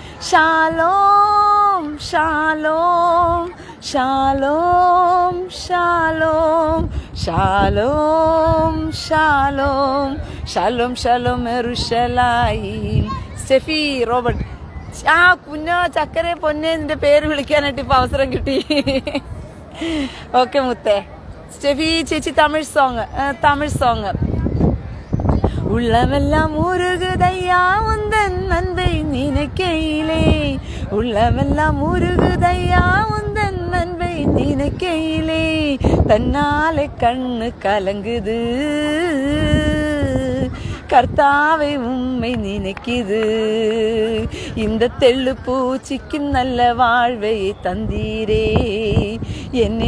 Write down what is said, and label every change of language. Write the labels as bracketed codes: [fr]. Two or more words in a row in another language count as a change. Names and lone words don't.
[he] שלום שלום שלום שלום שלום שלום שלום שלום ירושלים. [ml] സ്റ്റെഫി റോബർട്ട്, ആ കുഞ്ഞോ ചക്കരെ പൊന്നെ നിന്റെ പേര് വിളിക്കാനായിട്ട് ഇപ്പൊ അവസരം കിട്ടി. ഓക്കെ മുത്തേ. സ്റ്റെഫി ചേച്ചി തമിഴ് സോങ്. [ta] உள்ளமெல்லாம் உருகுதையா உந்தன் அன்பை நினைக்கையிலே, உள்ளமெல்லாம் உருகுதையா உந்தன் அன்பை நினைக்கையிலே, தன்னாலே கண்ணு கலங்குது கர்த்தாவை உம்மை நினைக்குது, இந்த தெள்ளு பூச்சிக்கும் நல்ல வாழ்வை தந்தீரே, என்னை